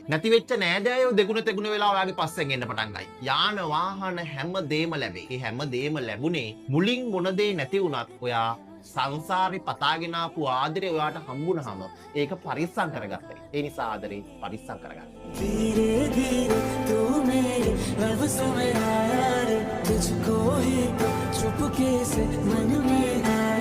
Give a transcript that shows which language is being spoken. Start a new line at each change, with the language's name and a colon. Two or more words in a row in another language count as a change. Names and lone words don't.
Sinhala: නැති වෙච්ච නෑදෑයෝ දෙගුණ තෙගුණ වෙලා ඔයාගේ පස්සෙන් එන්න පටන් ගයි. යාන වාහන හැමදේම ලැබේ. ඒ හැමදේම ලැබුණේ මුලින් මොන දේ නැති වුණත් ඔයා සංසාරේ පතාගෙන ආපු ආදරේ ඔයාට හම්බුනහම ඒක පරිස්සම් කරගත්තා. ඒ නිසා ආදරේ පරිස්සම් කරගන්න.
Hindi: धीरे धीरे तू मेरे लफ्ज़ों में आया रे तुझको ही तो चुपके से मन में